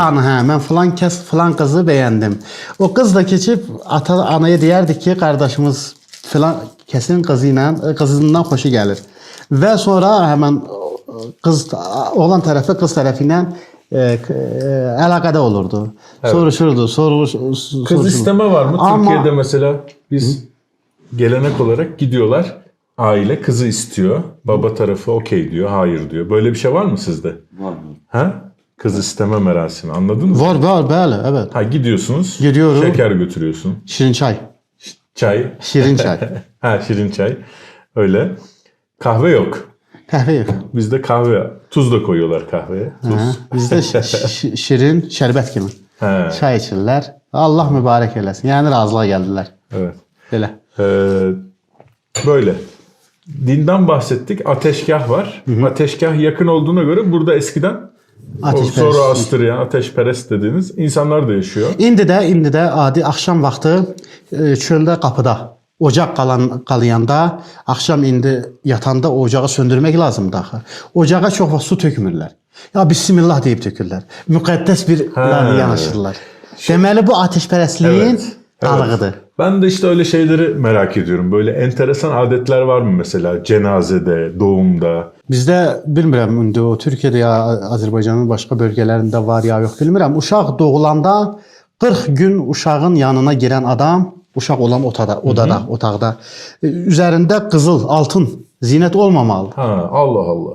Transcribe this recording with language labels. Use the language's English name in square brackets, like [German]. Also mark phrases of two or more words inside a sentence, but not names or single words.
[Azerbaijani] atanı, mən filan qızı bəyəndim. O qız da keçib anaya deyərdi ki, qardaşımız filan kəsin qızından xoşu gəlir. Və sonra həmən oğlan tərəfi qız tərəfi ilə əlaqədə olurdu. Soruşurdu, [Turkish] Kız isteme var mı? Ama- Türkiye'de mesela biz gelenek olarak gidiyorlar. Aile kızı istiyor. Baba tarafı okey diyor, hayır diyor. Böyle bir şey var mı sizde? [Azerbaijani] Var. [Turkish] Ha? Kız isteme merasimi, anladın mı? [Azerbaijani] Var, bəli, evet. [Turkish] Ha, gidiyorsunuz. Gidiyorum. Şeker götürüyorsun. [Azerbaijani] Şirin çay. Çay. Şirin çay. [Turkish] Ha, [Azerbaijani] şirin çay. [Turkish] Öyle. Kahve yok. Kahve yok. Bizde kahve. Tuz da koyuyorlar kahveye. Tuz. [Azerbaijani] Hə, bizdə şirin şərbət kimi. He. Çay içirlər. Allah mübarək eləsin. Yəni razılığa gəldilər. [Turkish] Evet. [Azerbaijani] Belə. [Turkish] Böyle. Dinden bahsettik. Ateşgah var. Ateşgah yakın olduğuna göre burada eskiden Ateşperest. Zoroastrian, ateşperest dediğiniz insanlar da yaşıyor. [Azerbaijani] İndi də adi axşam vaxtı çöldə qapıda ocaq qalayanda, axşam indi yatanda o ocağı söndürmək lazımdır axı. Ocağa çox vaxt su tökmürlər. Ya bismillah deyib tökürlər. Müqəddəs bir yanaşırlar. Deməli bu ateşpərəstliyin qalığıdır. [Turkish] Ben de işte öyle şeyleri merak ediyorum. Böyle enteresan adetler var mı mesela cenazede, doğumda? [Azerbaijani] Bizdə bilmirəm indi o Türkiyədə ya Azərbaycanın başqa bölgələrində var ya yox bilmirəm. Uşaq doğulanda 40 gün uşağın yanına girən adam, uşaq olan otaqda üzərində qızıl, altın zinət olmamalıdır. [Turkish] Ha, Allah Allah.